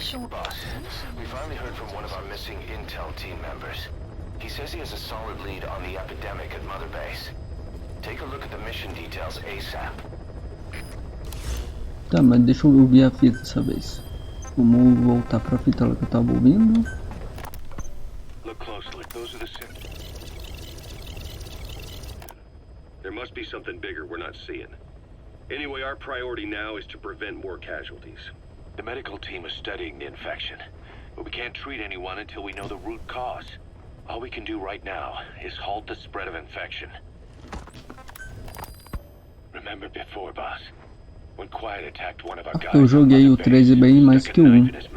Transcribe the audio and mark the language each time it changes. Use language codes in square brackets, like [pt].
[en] Boss, we finally heard from one of our missing intel team members. He says he has a solid lead on the epidemic at Mother Base. Take a look at the mission details ASAP. [pt] Tá, mas deixa eu ouvir a fita dessa vez. Vamos voltar pra fita lá que eu tava ouvindo. [en] Look closely. Those are the There must be something bigger we're not seeing. Anyway, our priority now is to prevent more casualties. The medical team is studying the infection, but we can't treat anyone until we know the root cause. All we can do right now is halt the spread of infection. Remember before, boss, when Quiet attacked one of our guys. [pt] Eu joguei o 13 bem mais que o 1.